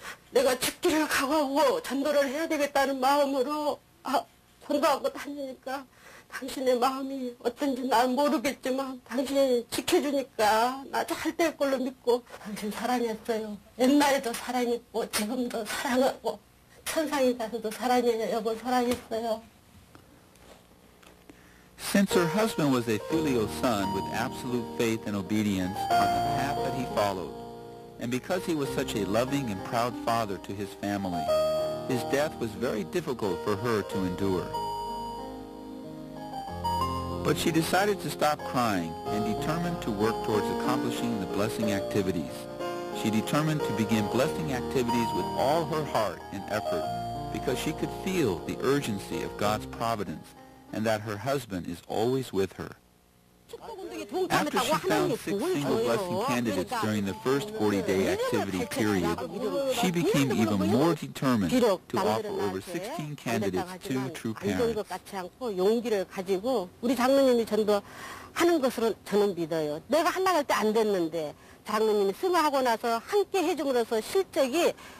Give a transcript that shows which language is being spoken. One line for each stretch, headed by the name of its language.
Korean: 내가 죽기를 각오하고 전도를 해야 되겠다는 마음으로 전도하고 다니니까 당신의 마음이 어떤지 난 모르겠지만 당신이 지켜주니까 나 잘 될 걸로 믿고 당신 사랑했어요. 옛날에도 사랑했고 지금도 사랑하고 천상에 가서도 사랑해요. 여보 사랑했어요.
English: Since her husband was a filial son with absolute faith and obedience on the path that he followed, and because he was such a loving and proud father to his family, his death was very difficult for her to endure. But she decided to stop crying and determined to work towards accomplishing the blessing activities. She determined to begin blessing activities with all her heart and effort because she could feel the urgency of God's providence and that her husband is always with her. After she found 6 single blessing candidates during the first 40-day activity period, she became even more determined to offer over 16 candidates to true parents.
Korean: 용기를 가지고 우리 장로님이 전도하는 것으로 저는 믿어요. 내가 하려고 할 때 안 됐는데 장로님이 승하하고 나서 함께 해줌으로써 실적이